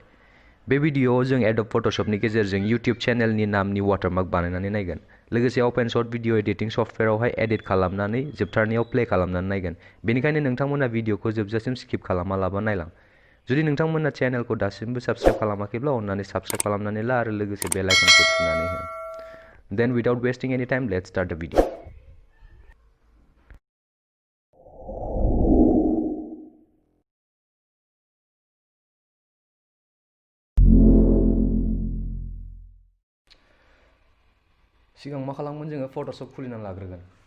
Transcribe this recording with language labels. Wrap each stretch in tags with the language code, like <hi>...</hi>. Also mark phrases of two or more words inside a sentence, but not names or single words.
<brx>बे भिडियोआव जों एडब फटोशॉपनि गेजेरजों यूट्यूब चैनलनि नामनि वाटारमार्क बानायनानै नायगोन। लोगोसे</brx> <en>open source video editing</en> <brx>सफ्टवेयारावहाय एडिट खालामनानै जोबथारनायाव प्ले खालामनानै नायगोन। बेनिखायनो नोंथांमोना भिडियोखौ जोबजासिम स्किप खालामालाबा नायलां। जुदि नोंथांमोना चैनलखौ दासिमबो साबस्क्राइब खालामाखैब्ला अन्नानै साबस्क्राइब खालामनानै ला आरो लोगोसे बेल आइकनखौ थुनानै हो।</brx> <en>Then without wasting any time, let's start the video.</en> <brx>सिगां मा खालामगोन जोङो फटोशॉप खुलिना लाग्रोगोन।</brx>